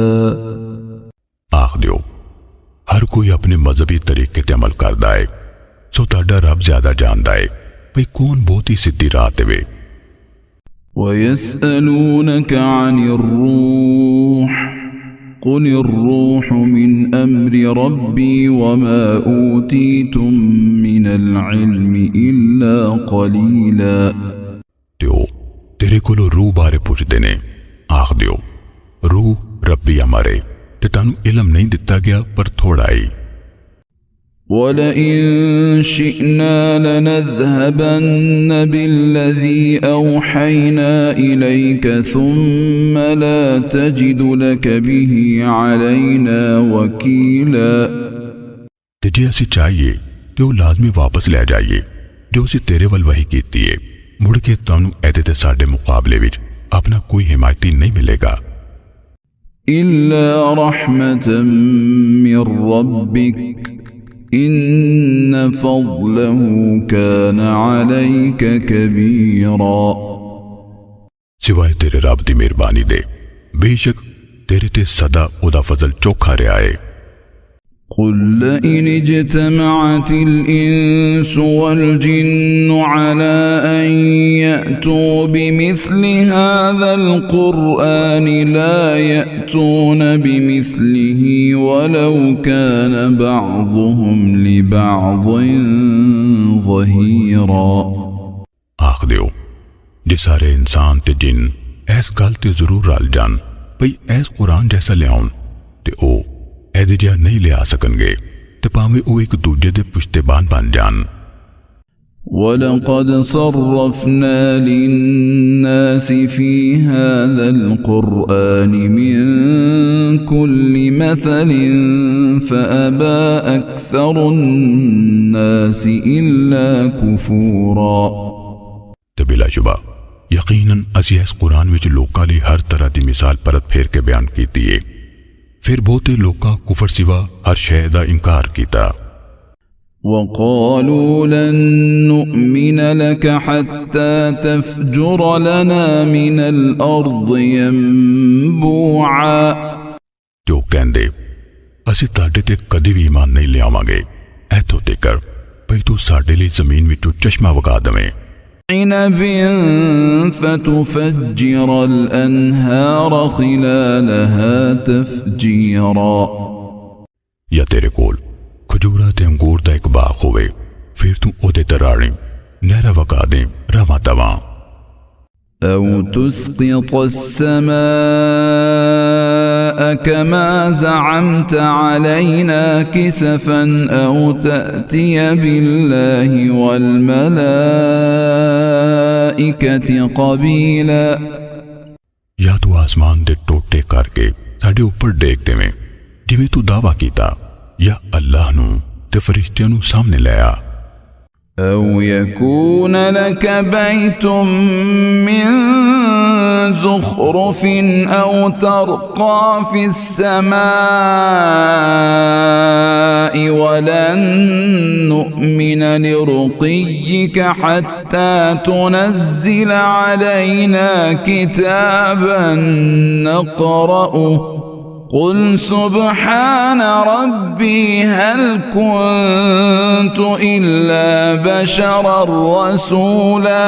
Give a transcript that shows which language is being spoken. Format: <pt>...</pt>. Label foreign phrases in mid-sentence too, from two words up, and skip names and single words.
<pa>آکھ دیو ہر کوئی اپنے مذہبی طریقے تے عمل کردا ہے سو تہاڈا رب زیادہ جاندا ہے بھئی کون بہت ہی سدھی راہ تے وے.</pa> <ar>ويسألونك عن الروح قل الروح من أمر ربي وما أوتيتم من العلم إلا قليلا</ar> <pa>تیو تیرے کولوں روح بارے پچھدے نیں آکھ دیو روح ربی امر ہے تے تہانوں علم نہیں دتا گیا پر تھوڑا ہی.</pa> <ar>ولئن شئنا لنذهبن بالذي أوحينا إليك ثم لا تجد لك به علينا وكيلا</ar> <pa>تے جے اسیں چاہیے تے او لازمی واپس لے جائیے جو اسیں تیرے ول وحی کیتی ہے مڑ کے تہانوں ایہدے تے ساڈے مقابلے وچ اپنا کوئی حمایتی نہیں ملے گا.</pa> <ar>إلا رحمة من ربك إن فضله كان عليك كبيرا</ar> <pa>سوائے تیرے رب دی مہربانی دے بیشک تیرے تے سدا اوہدا فضل چوکھا رہا ہے.</pa> <ar>قل لئن اجتمعت الإنس والجن على أن يأتوا بمثل هذا القرآن لا يأتون بمثله ولو كان بعضهم لبعض ظهيرا</ar> <pa>آکھ دیو جے سارے انسان تے جن ایس گل تے ضرور رل جان بھئی ایس قرآن جیسا لیاؤن تے او ایہدے جیہا نہیں لیا سکنگے تے بھاویں او اک دوجے دے پشتیبان بن جان.</pa> <ar>ولقد صرفنا للناس في هذا القرآن من كل مثل فأبى أكثر الناس إلا كفورا</ar> <pa>تے بلاشبہ یقیناً اسیں اس قرآن وچ لوکاں لئی ہر طرح دی مثال پرت پھیر کے بیان کیتی ہے پھر بہتے لوکاں کفر سوا ہر شے دا انکار کیتا.</pa> <ar>وقالوا لن نؤمن لك حتى تفجر لنا من الأرض ينبوعا</ar> <pa>جو کہندے اسیں تہاڈے تے کدی بھی ایمان نہیں لیاواں گے ایتھوں تیکر بھئی توں ساڈے لئی زمین وچوں چشمہ وگا دیویں.</pa> <ar>عنب فتفجر الأنهار خلالها تفجيرا</ar> <pa>یا تیرے کول کھجوراں تے انگور دا اک باغ ہووے پھر توں اوہدے تے رانی نہراں وگا دے رواں تواں.</pa> <ar>أو تسقط السماء كما زعمت علينا كسفا أو تأتي بالله والملائكة قبيلا</ar> <pa>یا توں آسمان دے ٹوٹے کر کے ساڈے اُتے ڈیک دیویں جیویں توں دعویٰ کیتا یا اللہ نوں تے فرشتیاں نوں سامنے لایا.</pa> <ar>أو يكون لك بيت من زخرف أو ترقى في السماء ولن نؤمن لرقيك حتى تنزل علينا كتابا نقرأه قل سبحان ربي هل كنت إلا بشرا رسولا</ar>